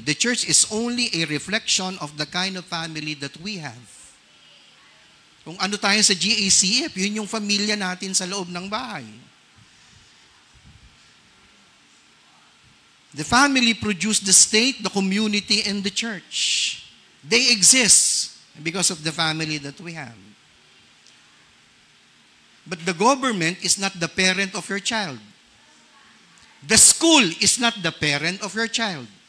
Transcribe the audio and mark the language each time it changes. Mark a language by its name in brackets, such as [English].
[English] The church is only a reflection of the kind of family that we have. [Filipino] Kung ano tayo sa GACF, yun yung pamilya natin sa loob ng bahay. [English] The family produced the state, the community, and the church. They exist because of the family that we have. But the government is not the parent of your child. The school is not the parent of your child.